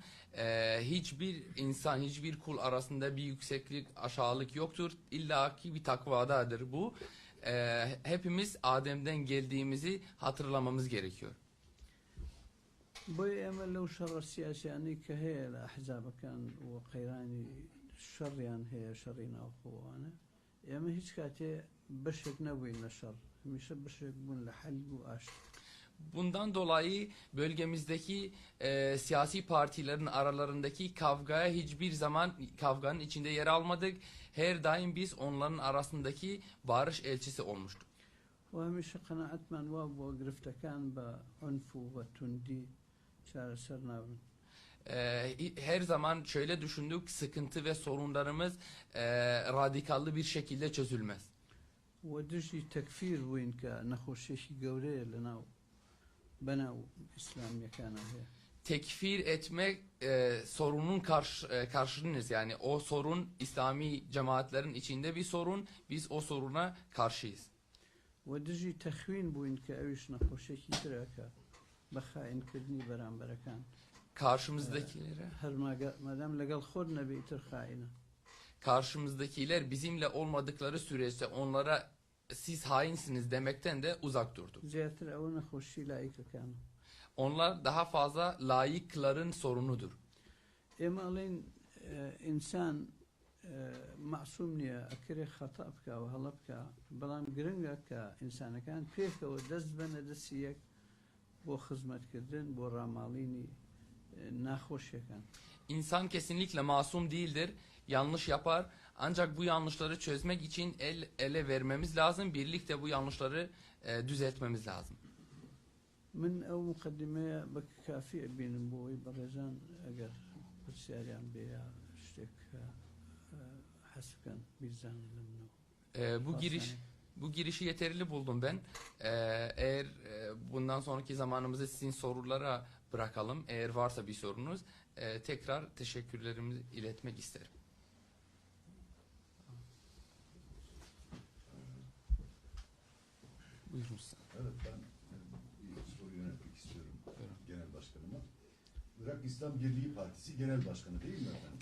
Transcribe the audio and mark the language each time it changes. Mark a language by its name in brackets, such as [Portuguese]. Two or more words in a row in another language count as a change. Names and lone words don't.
[Turkish] Hiçbir insan, hiçbir kul arasında bir yükseklik, aşağılık yoktur. İlla ki bir takvadadır bu. Hepimiz Adem'den geldiğimizi hatırlamamız gerekiyor. [Central Kurdish] بۆی ئێمە لەو شەڕە سیاسیانەی کە هەیە لە ئەحزابەکان و قەیرانی شەڕیان هەیە شەڕی ناوخۆوانە ئێمە هیچ کاتێ بەشێک نەبووین لە شەڕ هەمیشە بەشێک بوون لە حەل و ئاشتی. [Turkish] Bundan dolayı bölgemizdeki siyasi partilerin aralarındaki kavgaya hiçbir zaman kavganın içinde yer almadık. Her daim biz onların arasındaki barış elçisi olmuştuk. [Central Kurdish] وهەمیشە قەناعەتمان وا بووە گرفتەکان بە عنف و بە توندی چارەسەر نابن. [Turkish] Her zaman şöyle düşündük, sıkıntı ve sorunlarımız radikallı bir şekilde çözülmez. [Central Kurdish] وەدژی تەکفیر بووین کە نەخۆشیێکی گەورەیە لەناو بەناو ئیسلامیەکانە هەیە. [Turkish] Tekfir etmek sorunun karşınız, yani o sorun İslami cemaatlerin içinde bir sorun, biz o soruna karşıyız. [Central Kurdish] وەدژی تەخوین بووین کە ئەویش نەخۆشیێکی ترەکە بە خائینکردنی بەرامبەرەکان. [Turkish] Karşımızdakilere [Central Kurdish] مادام لەگەڵ خۆت نەبێتتر خائینە. [Turkish] Karşımızdakiler bizimle olmadıkları sürece onlara siz hainsiniz demekten de uzak durduk. [Central Kurdish] زیاتر ئەوە نەخۆشی لایکەکانە. [Turkish] Onlar daha fazla layıkların sorunudur. [Central Kurdish] ئێمە ئەڵێن ئینسان معسووم نییە ئەکرێ خەتا بکە و هەڵە بکە بەڵام گرنگە کە ئینسانەکان پێکەوە دەست بەنە دەستی یەک بۆ خزمەتکردن بۆ ڕاماڵینی ناخۆشیەکان. [Turkish] İnsan kesinlikle masum değildir. Yanlış yapar. Ancak bu yanlışları çözmek için el ele vermemiz lazım. Birlikte bu yanlışları düzeltmemiz lazım. [Central Kurdish] من ئەو مقدمەیە بە کافی بینم بۆی بەڕێزان ئەگەر پرسیاریان بێ یا شتێک حەسبکەن بیرزانن لە منەوە. [Turkish] Bu girişi yeterli buldum ben. Eğer bundan sonraki zamanımızı sizin sorulara bırakalım. Eğer varsa bir sorunuz, tekrar teşekkürlerimizi iletmek isterim. Buyurun. Evet, ben Irak İslam Birliği Partisi Genel Başkanı değil mi efendim?